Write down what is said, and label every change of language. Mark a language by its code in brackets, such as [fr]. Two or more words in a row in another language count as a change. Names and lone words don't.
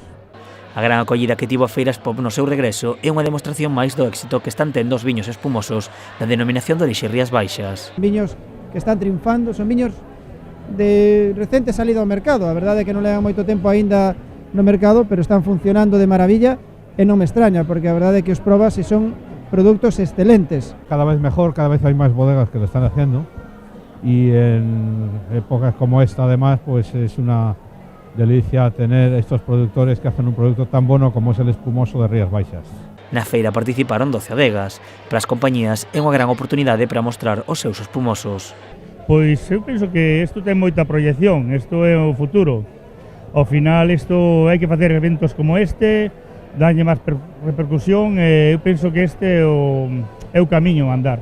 [gl] A gran acollida que tivo a feira Espop no seu regreso é unha demostración máis do éxito que están tendo os viños espumosos da denominación de orixe Rías Baixas. Viños que están triunfando, son viños de recente salida ao mercado, a verdade é que non levan moito tempo aínda no mercado, pero están funcionando de maravilla e non me extraña, porque a verdade é que os probas e son produtos excelentes. [es] Cada vez mejor, cada vez hay más bodegas que lo están haciendo y en épocas como esta además pues es una delicia tener estos productores que hacen un producto tan bueno como es el espumoso de Rías Baixas. [gl] Na feira participaron 12 adegas. Para as compañías é unha gran oportunidade para mostrar os seus espumosos. Pois eu penso que isto ten moita proyección, isto é o futuro. Ao final isto hai que facer eventos como este, danlle máis repercusión e eu penso que este é o camiño a andar.